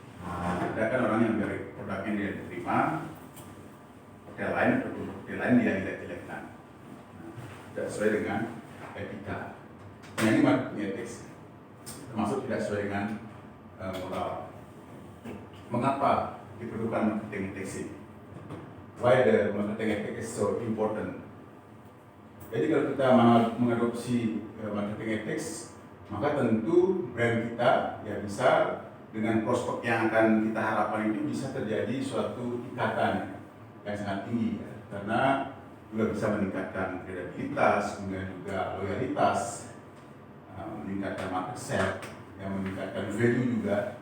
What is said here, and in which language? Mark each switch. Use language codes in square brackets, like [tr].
[id] Ada kan orang yang dari produknya dia diterima, hotel lain ataupun hotel lain dia jelek-jelekkan, tidak sesuai dengan etika. Nah, ini marketing ethics, termasuk tidak sesuai dengan moral. Mengapa diperlukan marketing ethics ini? [en] Why the marketing ethics is so important? [id] Jadi kalau kita mengadopsi marketing ethics, maka tentu brand kita ya bisa dengan prospek yang akan kita harapkan itu bisa terjadi suatu ikatan yang sangat tinggi ya. Karena juga bisa meningkatkan kredibilitas, kemudian juga loyalitas, meningkatkan market share, yang meningkatkan value juga.